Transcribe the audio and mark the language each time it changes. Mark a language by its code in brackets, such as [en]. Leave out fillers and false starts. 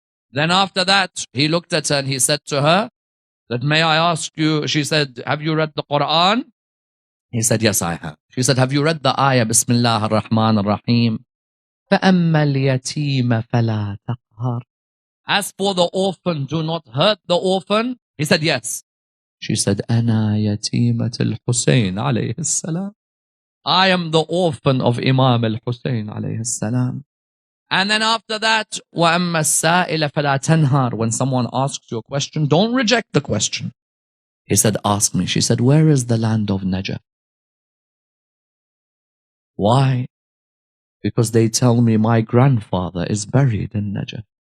[en] Then after that, he looked at her and he said to her, that may I ask you, she said, have you read the Quran? He said, yes, I have. She said, have you read the ayah, Bismillah ar-Rahman ar-Rahim? [ar] فَأَمَّا الْيَتِيمَ فَلَا تَقْهَرْ. [en] As for the orphan, do not hurt the orphan. He said, yes. She said, [ar] أَنَا يَتِيمَةِ الْحُسَيْنِ عَلَيْهِ السَّلَامِ. [en] I am the orphan of Imam al-Hussein alayhi salam. And then after that, [ar] وَأَمَّا السَّائِلَ فَلَا تَنْهَرْ. [en] When someone asks you a question, don't reject the question. He said, ask me. She said, where is the land of Najaf? Why? Because they tell me my grandfather is buried in Najaf.